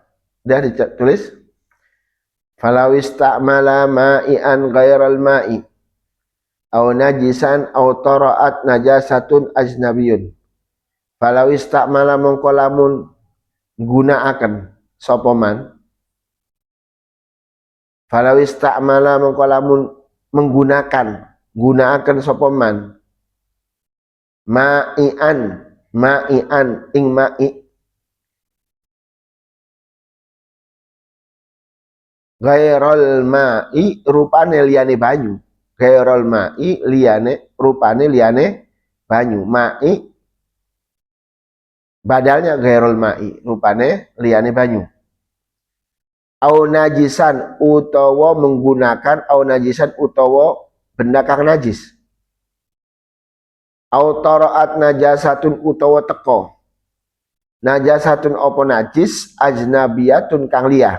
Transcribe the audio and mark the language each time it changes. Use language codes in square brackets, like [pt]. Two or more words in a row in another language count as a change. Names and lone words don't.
[id] Udah ditulis? [ar] فلو استعمل مائعا غير الماء أو نجسا أو طرأت نجاسة أجنبي. فلو استعمل [jv] mongko lamun gunaaken sapa man. [ar] فلو استعمل [jv] mongko lamun gunaaken sapa man ma'ian ing ma'i [ar] غير الماء [jv] rupane liyane banyu. [ar] غير الماء [jv] liyane rupane liyane banyu. Ma'i badalnya [ar] غير الماء [jv] rupane liyane banyu. [ar] أو نجسا [jv] utawa menggunakan [ar] أو نجسا [jv] utawa benda kang najis. [ar] أو طرأت نجاسة [jv] utawa teko. Najasatun apa najis ajnabiyatun kang liyah.